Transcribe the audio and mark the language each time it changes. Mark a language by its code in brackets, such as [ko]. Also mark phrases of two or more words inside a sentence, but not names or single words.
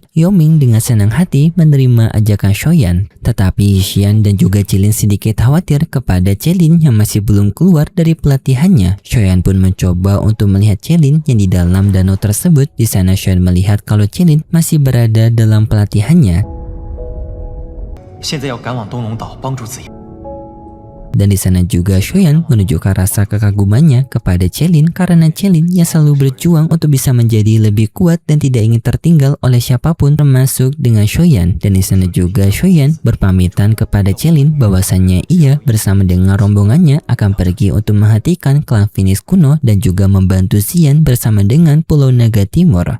[id] Yoming dengan senang hati menerima ajakan Shoyan, tetapi Yixian dan juga Qilin sedikit khawatir kepada Qilin yang masih belum keluar dari pelatihannya. Shoyan pun mencoba untuk melihat Qilin yang di dalam danau tersebut. Di sana Shoyan melihat kalau Qilin masih berada dalam pelatihannya. [zh] 现在要赶往东龙岛帮助子夜。 [id] Dan di sana juga Shoyan menunjukkan rasa kekagumannya kepada Qilin karena Qilin yang selalu berjuang untuk bisa menjadi lebih kuat dan tidak ingin tertinggal oleh siapapun termasuk dengan Shoyan. Dan di sana juga Shoyan berpamitan kepada Qilin bahwasannya ia bersama dengan rombongannya akan pergi untuk menghentikan klan Phoenix kuno dan juga membantu Xian bersama dengan Pulau Naga Timur.